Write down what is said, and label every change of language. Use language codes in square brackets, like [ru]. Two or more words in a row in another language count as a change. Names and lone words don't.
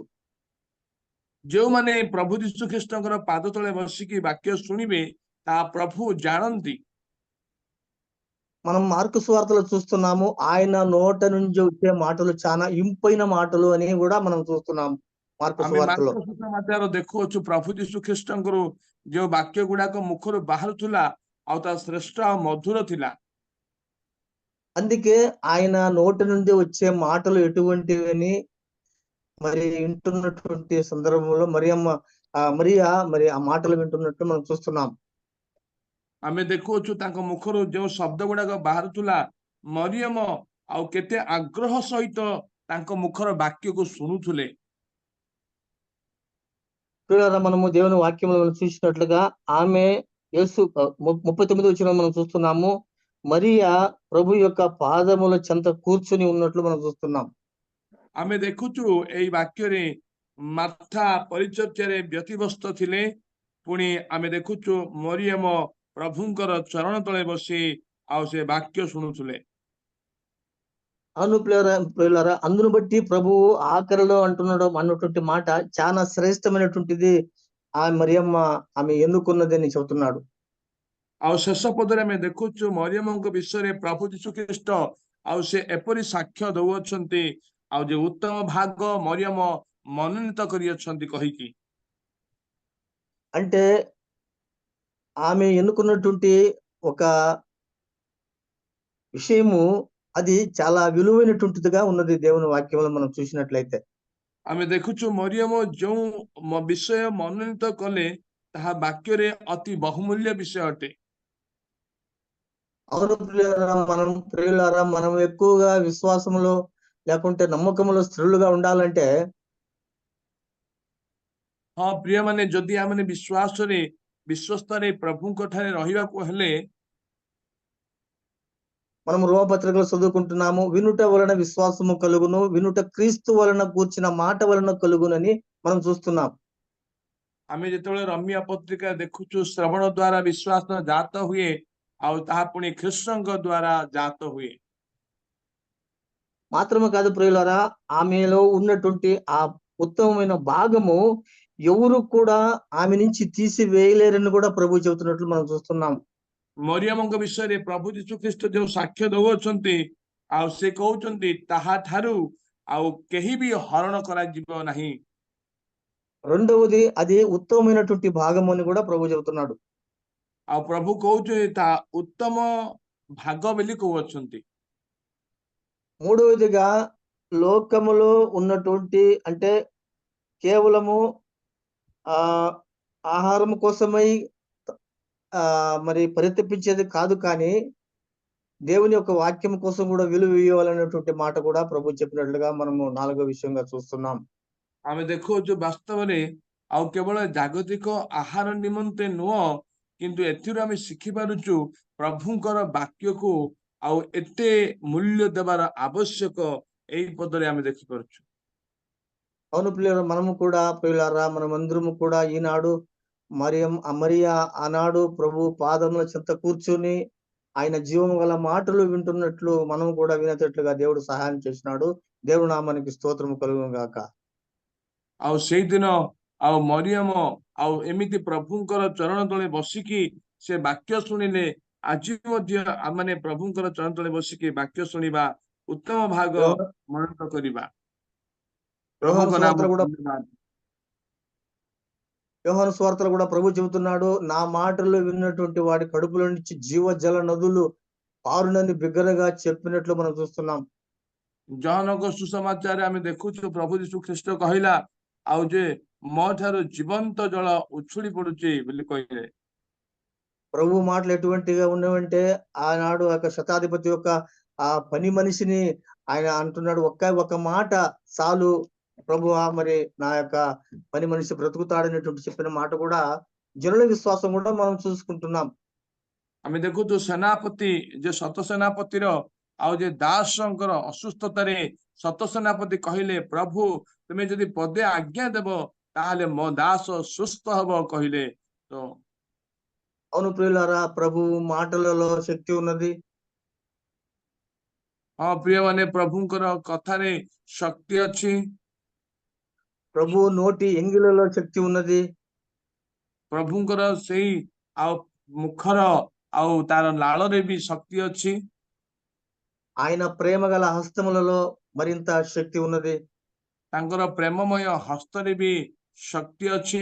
[or] ଯେଉଁମାନେ ପ୍ରଭୁ ଯୀଶୁ ଖ୍ରୀଷ୍ଟଙ୍କର ପାଦ ତଳେ ବସିକି ବାକ୍ୟ ଶୁଣିବେ ତାହା ପ୍ରଭୁ ଜାଣନ୍ତି। [te] మనం మార్కు సువార్తలో చూస్తున్నాము, ఆయన నోట నుంచి వచ్చే మాటలు చాలా ఇంపైన మాటలు అని కూడా మనం చూస్తున్నాం మార్కు [or] ଆମେ [te] సువార్తలో. [or] ମାର୍କ ସୁସମାଚାର ଦେଖୁଅଛୁ ପ୍ରଭୁ ଯୀଶୁ ଖ୍ରୀଷ୍ଟଙ୍କର ଯେଉଁ ବାକ୍ୟ ଗୁଡାକ ମୁଖରୁ ବାହାରୁଥିଲା ଆଉ ତା ଶ୍ରେଷ୍ଠ ଆଉ ମଧୁର ଥିଲା। [te] అందుకే ఆయన నోటి నుండి వచ్చే మాటలు ఎటువంటివి అని మరి వింటున్నటువంటి సందర్భంలో మరియా మరి ఆ మాటలు వింటున్నట్టు మనం చూస్తున్నాం. [or] ଆମେ ଦେଖୁଅଛୁ ତାଙ୍କ ମୁଖରୁ ଯେଉଁ ଶବ୍ଦ ଗୁଡାକ ବାହାରୁଥିଲା, ମରିୟମ ଆଉ କେତେ ଆଗ୍ରହ ସହିତ ତାଙ୍କ ମୁଖର ବାକ୍ୟକୁ ଶୁଣୁଥିଲେ। [te] మనము దేవుని వాక్యంలో చూసినట్లుగా ఆమె యేసు 39వ వచనం మనం చూస్తున్నాము, మరియా ప్రభు యొక్క పాదముల చెంత కూర్చుని ఉన్నట్లు మనం చూస్తున్నాం. [or] ଆମେ ଦେଖୁଛୁ ଏଇ ବାକ୍ୟରେ ମାର୍ଥା ପରିଚର୍ୟାରେ ବ୍ୟତିବ୍ୟସ୍ତ ଥିଲେ, ପୁଣି ଆମେ ଦେଖୁଛୁ ମରିୟମ ପ୍ରଭୁଙ୍କର ଚରଣ ତଳେ ବସି ଆଉ ସେ ବାକ୍ୟ ଶୁଣୁଥିଲେ। [te] అవును ప్రియులారా, అందును బట్టి ప్రభువు ఆఖరిలో అన్నటువంటి మాట చాలా శ్రేష్టమైనటువంటిది. ఆ మరియమ్మ ఆమె ఎన్నుకున్నది అని చెబుతున్నాడు. [or] ଆଉ ଶେଷ ପଦରେ ଆମେ ଦେଖୁଛୁ ମରିୟମଙ୍କ ବିଷୟରେ ପ୍ରଭୁ ଯୀଶୁ ଖ୍ରୀଷ୍ଟ ଆଉ ସେ ଏପରି ସାକ୍ଷ୍ୟ ଦଉଅଛନ୍ତି, ଆଉ ଯେ ଉତ୍ତମ ଭାଗ ମରିୟମ ମନୋନୀତ କରିଅଛନ୍ତି କହିକି। [te] అంటే ఆమె ఎన్నుకున్నటువంటి ఒక విషయము అది చాలా విలువైనటువంటిదిగా ఉన్నది దేవుని వాక్యంలో మనం చూసినట్లయితే. [or] ଆମେ ଦେଖୁଛୁ ମରିୟମ ଯେଉଁ ବିଷୟ ମନୋନୀତ କଲେ ତାହା ବାକ୍ୟରେ ଅତି ବହୁମୂଲ୍ୟ ବିଷୟ ଅଟେ। [te] అవును ప్రియులారా, మనం ఎక్కువగా విశ్వాసములో లేకుంటే నమ్మకములో స్థిరులుగా ఉండాలంటే [or] ହଁ ପ୍ରିୟ ମାନେ, ଯଦି ଆମେ ବିଶ୍ୱସ୍ତରେ ପ୍ରଭୁଙ୍କ ଠାରେ ରହିବାକୁ ହେଲେ [te] మనం రోమపత్రికలో చదువుకుంటున్నాము, వినుట వలన విశ్వాసము కలుగును, వినుట క్రీస్తు వలన కూర్చిన మాట వలన కలుగునని మనం చూస్తున్నాం. [or] ଆମେ ଯେତେବେଳେ ରମିୟା ପତ୍ରିକା ଦେଖୁଛୁ, ଶ୍ରବଣ ଦ୍ୱାରା ବିଶ୍ୱାସ ଜାତ ହୁଏ ଆଉ ତାହା ପୁଣି ଖ୍ରୀଷ୍ଟଙ୍କ ଦ୍ୱାରା ଜାତ ହୁଏ। [te] మాత్రమే కాదు ప్రియులారా, ఆమెలో ఉన్నటువంటి ఆ ఉత్తమమైన భాగము ఎవరు కూడా ఆమె నుంచి తీసివేయలేరని కూడా ప్రభు చెబుతున్నట్లు మనం చూస్తున్నాం. [or] ମରିୟମଙ୍କ ବିଷୟରେ ପ୍ରଭୁ ଯୀଶୁ ଖ୍ରୀଷ୍ଟ ଯେଉଁ ସାକ୍ଷ୍ୟ ଦଉଅଛନ୍ତି, ଆଉ ସେ କହୁଛନ୍ତି ତାହା ଠାରୁ ଆଉ କେହି ବି ହରଣ କରାଯିବ ନାହିଁ। [te] రెండవది అది ఉత్తమమైనటువంటి భాగము అని కూడా ప్రభు చెబుతున్నాడు. [or] ଆଉ ପ୍ରଭୁ କହୁଛନ୍ତି ତା ଉତ୍ତମ ଭାଗ ବୋଲି କହୁଅଛନ୍ତି। [te] మూడవదిగా లోకములో ఉన్నటువంటి అంటే కేవలము ఆ ఆహారం కోసమై మరి పరితపించేది కాదు, కానీ దేవుని యొక్క వాక్యం కోసం కూడా విలువ ఇవ్వాలనేటువంటి మాట కూడా ప్రభు చెప్పినట్లుగా మనము 4వ విషయంగా చూస్తున్నాం. [or] ଆମେ ଦେଖୁଛୁ ବାସ୍ତବରେ ଆଉ କେବଳ ଜାଗତିକ ଆହାର ନିମନ୍ତେ ନୁହଁ, କିନ୍ତୁ ଏଥିରୁ ଆମେ ଶିଖିପାରୁଛୁ ପ୍ରଭୁଙ୍କର ବାକ୍ୟକୁ ଆଉ ଏତେ ମୂଲ୍ୟ ଦେବାର ଆବଶ୍ୟକ ଏଇ ପଦରେ ଆମେ ଦେଖିପାରୁଛୁ। [te] అవును ప్రియులారా, మనము కూడా ప్రియులారా మనమందరము కూడా ఈనాడు మరియా ఆనాడు ప్రభు పాదముల చెంత కూర్చుని ఆయన జీవము గల మాటలు వింటున్నట్లు మనం కూడా వినేటట్లుగా దేవుడు సహాయం చేసినాడు. దేవుడు నామానికి స్తోత్రము కలుగును గాక. [or] ଆଉ ସେଇଦିନ ଆଉ ମରିୟମ ଆଉ ଏମିତି ପ୍ରଭୁଙ୍କର ଚରଣ ତଳେ ବସିକି ସେ ବାକ୍ୟ ଶୁଣିଲେ। ଆଜି ମଧ୍ୟ ଆମେ ପ୍ରଭୁଙ୍କର ଚରଣ ତଳେ ବସିକି ବାକ୍ୟ ଶୁଣିବା, ଉତ୍ତମ ଭାଗ [te] యోహ- [or] ମନନ କରିବା। [te] యోహాను [or] ପ୍ରଭୁଙ୍କ ନାମ [te] సువార్తలో కూడా [or] ଧନ୍ୟବାଦ। [te] యోహాను సువార్తలో కూడా ప్రభు చెబుతున్నాడు, నా మాటలు విన్నటువంటి వాడి కడుపులో నుంచి జీవజల నదులు పారునని బిగ్గరగా చెప్పినట్లు మనం చూస్తున్నాం. [or] ଜହନଙ୍କ ସୁସମାଚାରରେ ଆମେ ଦେଖୁଛୁ ପ୍ରଭୁ ଯୀଶୁ ଖ୍ରୀଷ୍ଟ କହିଲା ଆଉ ଯେ ମୋ ଠାରୁ ଜୀବନ୍ତ ଜଳ ଉଛୁଳି ପଡୁଛି ବୋଲି କହିଲେ। [te] ప్రభు మాటలు ఎటువంటిగా ఉన్నవంటే ఆనాడు ఒక శతాధిపతి యొక్క ఆ పని మనిషిని ఆయన అంటున్నాడు, ఒక్క మాట చాలు ప్రభువా, మరి నా యొక్క పని మనిషి బ్రతుకుతాడనేటువంటి చెప్పిన మాట కూడా జనుల విశ్వాసం కూడా మనం చూసుకుంటున్నాం. [or] ଆମେ ଦେଖୁଛୁ ସେନାପତି ଯେ ଶତ ସେନାପତିର ଆଉ ଯେ ଦାସଙ୍କର ଅସୁସ୍ଥତାରେ ଶତ ସେନାପତି କହିଲେ, ପ୍ରଭୁ ତୁମେ ଯଦି ପଦେ ଆଜ୍ଞା ଦେବ ତାହେଲେ ମୋ ଦାସ ସୁସ୍ଥ ହବ କହିଲେ। ତ [te] అవును ప్రియులారా, ప్రభు మాటలలో శక్తి ఉన్నది. [or] ହଁ ପ୍ରିୟମାନେ, ପ୍ରଭୁଙ୍କର କଥାରେ ଶକ୍ତି ଅଛି। [te] ప్రభు నోటి ఎంగిలలో శక్తి ఉన్నది. [or] ପ୍ରଭୁଙ୍କର ସେଇ ଆଉ ମୁଖର ଆଉ ତାର ଲାଳରେ ବି ଶକ୍ତି ଅଛି। [te] ఆయన ప్రేమ గల హస్తములలో మరింత శక్తి ఉన్నది. [or] ତାଙ୍କର ପ୍ରେମମୟ ହସ୍ତରେ ବି ଶକ୍ତି ଅଛି।